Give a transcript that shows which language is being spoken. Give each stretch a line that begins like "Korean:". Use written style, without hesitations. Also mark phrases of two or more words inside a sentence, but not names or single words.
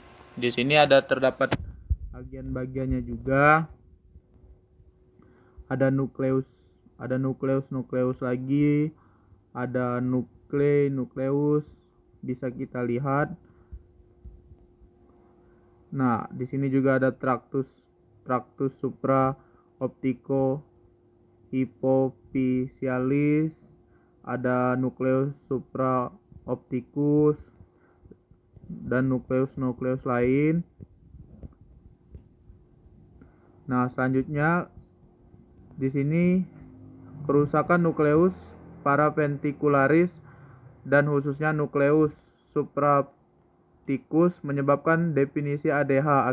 Indonesian: Di sini terdapat bagian-bagiannya juga. Ada nukleus lagi, ada nukleus bisa kita lihat. Nah, di sini juga ada traktus
Latin: supra optico hypophysalis,
Indonesian: ada nukleus
Latin: supra opticus
Indonesian: dan nukleus lain. Nah, selanjutnya di sini kerusakan nukleus paraventricularis dan khususnya nukleus supraopticus menyebabkan definisi ADH.